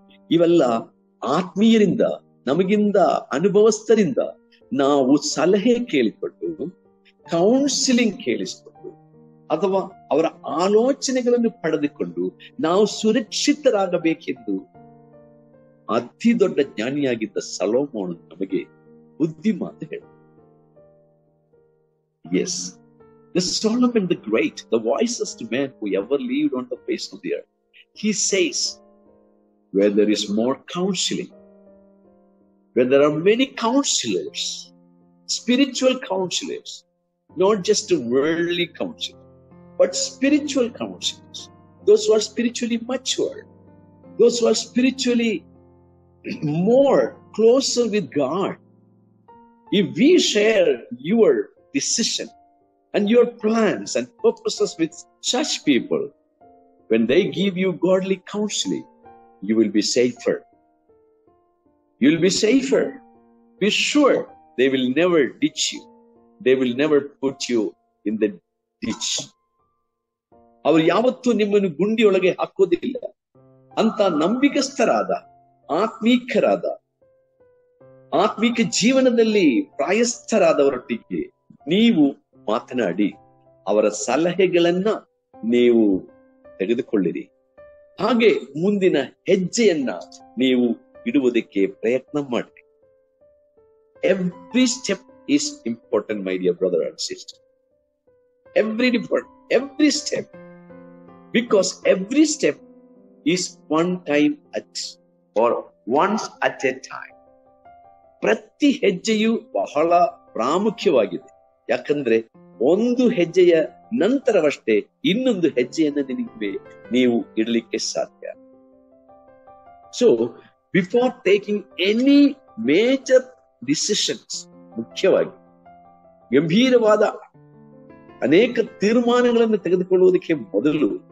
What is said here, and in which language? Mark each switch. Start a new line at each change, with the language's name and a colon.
Kannada: ಇವೆಲ್ಲ ಆತ್ಮೀಯರಿಂದ, ನಮಗಿಂದ ಅನುಭವಸ್ಥರಿಂದ ನಾವು ಸಲಹೆ ಕೇಳಿಕೊಂಡು, ಕೌನ್ಸಿಲಿಂಗ್ ಕೇಳಿಸಿಕೊಂಡು, ಅಥವಾ ಅವರ ಆಲೋಚನೆಗಳನ್ನು ಪಡೆದುಕೊಂಡು ನಾವು ಸುರಕ್ಷಿತರಾಗಬೇಕೆಂದು ಅತಿ ದೊಡ್ಡ ಜ್ಞಾನಿಯಾಗಿದ್ದ ಸೊಲೊಮೋನ್ ನಮಗೆ ಬುದ್ಧಿ ಮಾತು ಹೇಳ.
English: Yes, the Solomon the Great, the wisest man who ever lived on the face of the earth, he says, where there is more counseling, where there are many counselors, spiritual counselors, not just worldly counselors, but spiritual counselors, those who are spiritually mature, those who are spiritually more closer with God. If we share your decision and your plans and purposes with such people, when they give you godly counseling, you will be safer. You will be safer. Be sure they will never ditch you. They will never put you in the ditch.
Kannada: ಅವರು ಯಾವತ್ತೂ ನಿಮ್ಮನ್ನು ಗುಂಡಿಯೊಳಗೆ ಹಾಕೋದಿಲ್ಲ ಅಂತ ನಂಬಿಕಸ್ಥರಾದ, ಆತ್ಮೀಕರಾದ, ಆತ್ಮಿಕ ಜೀವನದಲ್ಲಿ ಪ್ರಾಯಸ್ಥರಾದವರೊಟ್ಟಿಗೆ ನೀವು ಮಾತನಾಡಿ ಅವರ ಸಲಹೆಗಳನ್ನ ನೀವು ತೆಗೆದುಕೊಳ್ಳಿರಿ. ಹಾಗೆ ಮುಂದಿನ ಹೆಜ್ಜೆಯನ್ನ ನೀವು ಇಡುವುದಕ್ಕೆ ಪ್ರಯತ್ನ ಮಾಡಿ.
English: Every step is important, my dear brother and sister. Every step, because every step is one time at or once at a time.
Kannada: ಪ್ರತಿ ಹೆಜ್ಜೆಯು ಬಹಳ ಪ್ರಾಮುಖ್ಯವಾಗಿದೆ. ಯಾಕಂದ್ರೆ ಒಂದು ಹೆಜ್ಜೆಯ ನಂತರವಷ್ಟೇ ಇನ್ನೊಂದು ಹೆಜ್ಜೆಯನ್ನು ನೀವು ಇಡಲಿಕ್ಕೆ ಸಾಧ್ಯ.
English: so before taking any major decisions,
Kannada: ಮುಖ್ಯವಾಗಿ ಗಂಭೀರವಾದ ಅನೇಕ ತೀರ್ಮಾನಗಳನ್ನು ತೆಗೆದುಕೊಳ್ಳುವುದಕ್ಕೆ ಮೊದಲು